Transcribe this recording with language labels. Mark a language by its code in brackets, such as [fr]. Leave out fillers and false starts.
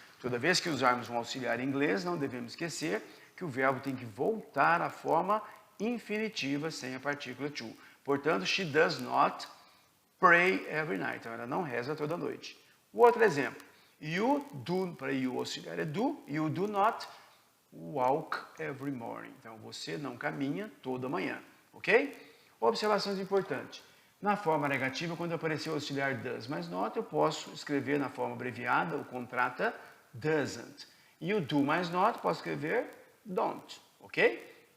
[pt] Toda vez que usarmos um auxiliar em inglês, não devemos esquecer que o verbo tem que voltar à forma infinitiva sem a partícula to. Portanto, [en] she does not pray every night. [pt] Então, ela não reza toda noite. O outro exemplo. You do, para you, o auxiliar é do. [en] You do not walk every morning. [pt] Então, você não caminha toda manhã. Ok? Observações importantes. Na forma negativa, quando aparecer o auxiliar does mais not, eu posso escrever na forma abreviada, o contrata doesn't. E o do mais not, posso escrever don't. Ok?